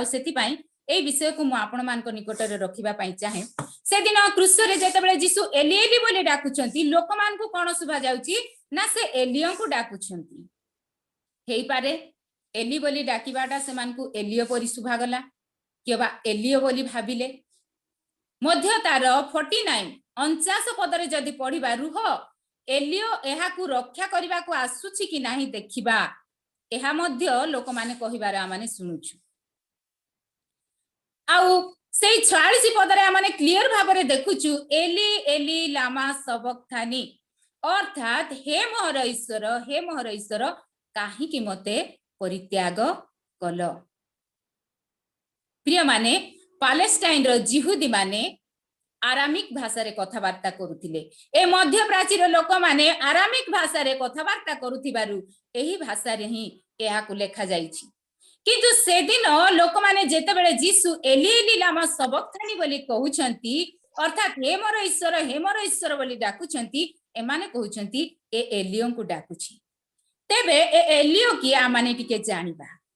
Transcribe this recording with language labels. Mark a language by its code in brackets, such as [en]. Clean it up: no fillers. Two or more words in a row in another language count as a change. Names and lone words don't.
[or] ସେଥି ପାଇଁ ଏ ବିଷୟକୁ ମୁଁ ଆପଣମାନଙ୍କ ନିକଟରେ ରଖିବା ପାଇଁ ଚାହେଁ ସେ ଦିନ କ୍ରୁଶରେ ଯେତେବେଳେ ଯୀଶୁ [arc] אלי אלי [or] ବୋଲି ଡାକୁଛନ୍ତି ଲୋକମାନଙ୍କୁ କଣ ଶୁଭା ଯାଉଚି ନା ସେ ଏଲିୟଙ୍କୁ ଡାକୁଛନ୍ତି ହେଇପାରେ ଏଲି ବୋଲି ଡାକିବାଟା ସେମାନଙ୍କୁ ଏଲିୟ ପରି ଶୁଭା ଗଲା କେବା ଏଲିୟ ବୋଲି ଭାବିଲେ ମଧ୍ୟ ତାର 49 49 ପଦରେ ଯଦି ପଢ଼ିବା ରହ ଏଲିୟ ଏହାକୁ ରକ୍ଷା କରିବାକୁ ଆସୁଛି କି ନାହିଁ ଦେଖିବା ଏହା ମଧ୍ୟ ଲୋକମାନେ କହିବାର ଆମେମାନେ ଶୁଣୁଛୁ ଆଉ ସେଇ 46 ପଦରେ ଆମେମାନେ କ୍ଲିୟର ଭାବରେ ଦେଖୁଛୁ [arc] אלי אלי למה שבקתני [or] ଅର୍ଥାତ୍ ହେ ମୋର ଈଶ୍ୱର କାହିଁକି ମୋତେ ପରିତ୍ୟାଗ କଲ ପ୍ରିୟମାନେ ପାଲେଷ୍ଟାଇନର ଯିହୁଦୀମାନେ ଆରାମିକ ଭାଷାରେ କଥାବାର୍ତ୍ତା କରୁଥିଲେ ଏ ମଧ୍ୟ ପ୍ରାଚୀନ ଲୋକମାନେ ଆରାମିକ ଭାଷାରେ କଥାବାର୍ତ୍ତା କରୁଥିବାରୁ ଏହି ଭାଷାରେ ହିଁ ଏହାକୁ ଲେଖା ଯାଇଛି କିନ୍ତୁ ସେ ଦିନ ଲୋକମାନେ ଯେତେବେଳେ ଯୀଶୁ [arc] אלי אלי למה שבקתני [or] ବୋଲି କହୁଛନ୍ତି ଅର୍ଥାତ୍ ହେ ମୋର ଈଶ୍ୱର ବୋଲି ଡାକୁଛନ୍ତି ଏମାନେ କହୁଛନ୍ତି ଏ ଏଲିୟଙ୍କୁ ଡାକୁଛି ତେବେ ଏ ଏଲିୟ କି ଆମେମାନେ ଟିକେ ଜାଣିବା